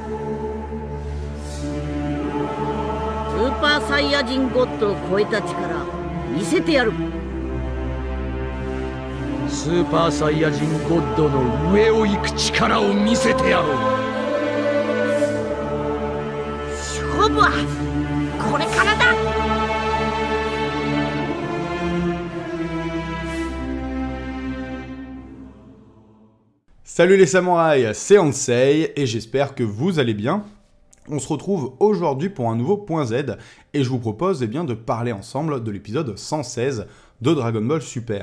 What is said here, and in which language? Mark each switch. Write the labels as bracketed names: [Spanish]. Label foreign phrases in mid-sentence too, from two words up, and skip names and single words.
[Japanese] スーパーサイヤ人ゴッドを超えた力見せてやる。スーパーサイヤ人ゴッドの上を行く力を見せてやろう。勝負はこれからだ。 [French] Salut les samouraïs, c'est Ansei et j'espère que vous allez bien. On se retrouve aujourd'hui pour un nouveau Point Z et je vous propose de parler ensemble de l'épisode 116 de Dragon Ball Super.